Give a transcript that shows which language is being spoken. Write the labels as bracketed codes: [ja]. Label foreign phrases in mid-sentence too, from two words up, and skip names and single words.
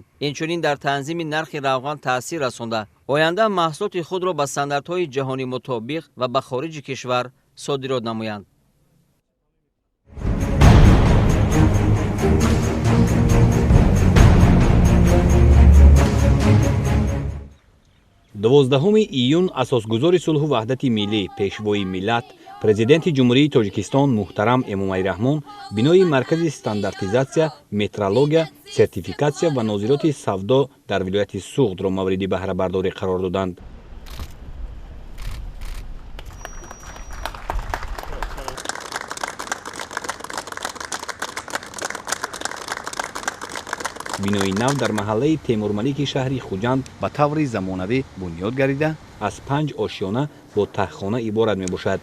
[tg] اینچنین در تنظیم نرخ روغن تأثیر رسانده آینده محصولات خود را به استانداردهای جهانی مطابق و به خارج کشور صادرات نمایند. دوازدهم ایون اساسگذار صلح و وحدت ملی پیشوای ملت президенти ҷумҳурии тоҷикистон муҳтарам эмомалӣ раҳмон бинои маркази стандартизатсия метрология сертификатсия ва нозироти савдо дар вилояти суғдро мавриди баҳрабардорӣ қарор доданд. бинои нав дар маҳаллаи темурмалики шаҳри хуҷанд ба таври замонавӣ бунёд гардида аз 5 ошёна бо таххона иборат мебошад.